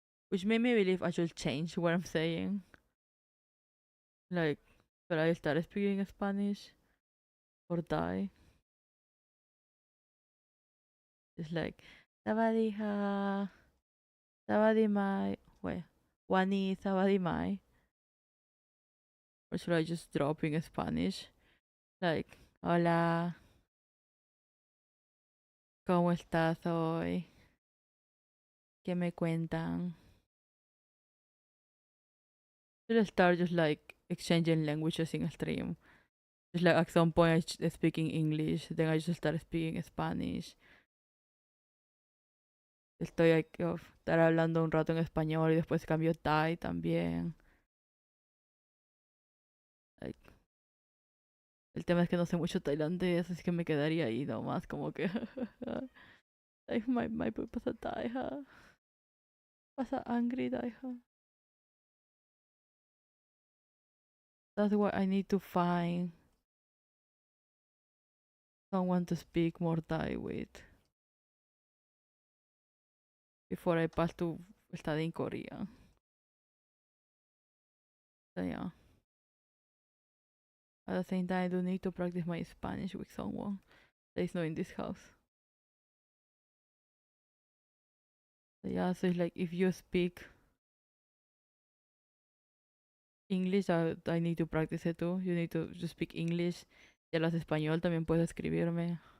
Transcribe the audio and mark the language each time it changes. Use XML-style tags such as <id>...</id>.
<en>Which made me believe I should change what I'm saying. Like, should I start speaking Spanish or Thai? It's like, Sabadiha, Sabadimai, wait, Wani, Sabadimai. Or should I just drop in Spanish?</en> <es>Like, hola, ¿cómo estás hoy? ¿Qué me cuentan?</es> <en>Should I start just like exchanging languages in a stream? Just like at some point I speaking English, then I just start speaking Spanish.</en> <es>Estoy aquí, estar hablando un rato en español y después cambio Thai también. Like, el tema es que no sé mucho tailandés, así que me quedaría ahí nomás como que... like, my pasa Thai, huh? Pasa angry Thai, huh?</es> <en>That's why I need to find someone to speak more Thai with before I pass to studying Korean. So yeah. At the same time, I do need to practice my Spanish with someone that is not in this house. So yeah, so it's like if you speak English, I need to practice it too. You need to just speak English.</en> <es>Si hablas español, también puedes escribirme.</es>